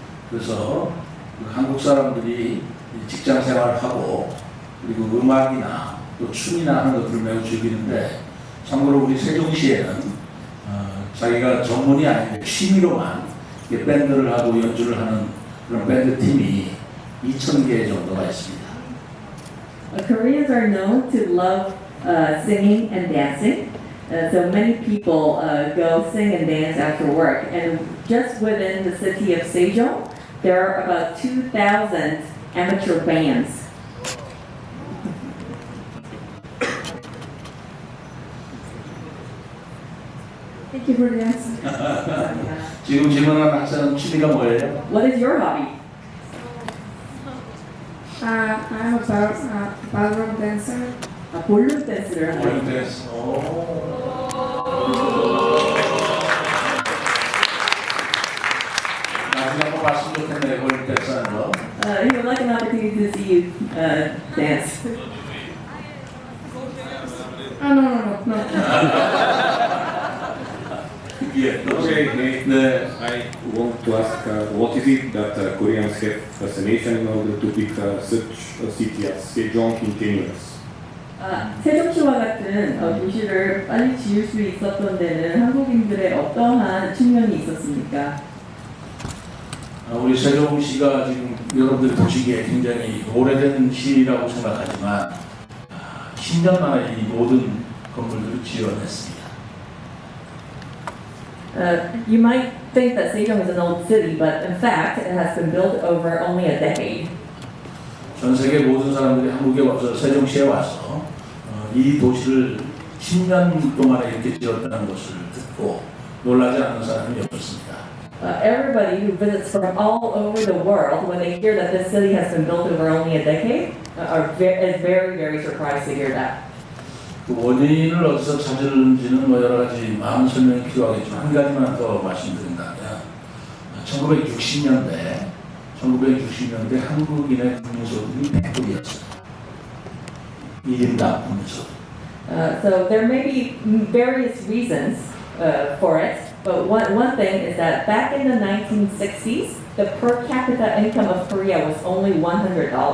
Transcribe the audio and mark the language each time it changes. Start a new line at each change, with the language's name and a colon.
Korean: 그래서 한국 사람들이 직장 생활을 하고 그리고 음악이나 또 춤이나 하는 것들을 매우 즐기는데 참고로 우리 세종시에는 자기가 전문이 아닌 취미로만 밴드를 하고 연주를 하는 그런 밴드 팀이 2,000개 정도가 있습니다.
English: Koreans are known to love singing and dancing. So many people go sing and dance after work. And just within the city of Sejong, there are about 2,000 amateur bands. Thank you for the answer.
Korean: 지금 질문한 학생은 취미가 뭐예요?
English: What is your hobby? I'm a ballroom dancer.
Korean: 볼룸 댄스를 하는 볼륨 댄스. 나중에 한번 봤으면 좋겠네, 볼륨 댄스 하는 거.
English: He would like an opportunity to see you dance. No.
Korean: 예,
English: Okay,
Korean: 네.
English: I want to ask what is it that Koreans have fascination in order to pick such a city as Sejong in 10 years?
Korean: 세종시와 같은 도시를 빨리 지을 수 있었던 데는 한국인들의 어떠한 측면이 있었습니까? 우리 세종시가 지금 여러분들이 보시기에 굉장히 오래된 시라고 생각하지만 10년 만에 이 모든 건물들을 지어냈습니다.
English: You might think that Sejong is an old city, but in fact, it has been built over only a decade.
Korean: 전 세계 모든 사람들이 한국에 와서 세종시에 와서 이 도시를 10년 동안에 이렇게 지었다는 것을 듣고 놀라지 않는 사람이 없었습니다.
English: Everybody who visits from all over the world, when they hear that this city has been built over only a decade, is very, very surprised to hear that.
Korean: 그 원인을 어디서 찾을지는 뭐 여러 가지 많은 설명이 필요하겠지만 한 가지만 더 말씀드린다면 1960년대 한국인의 국민소득이 100불이었어요. 1인당 국민소득.
English: So there may be various reasons for it, but one thing is that back in the 1960s, the per capita income of Korea was only $100.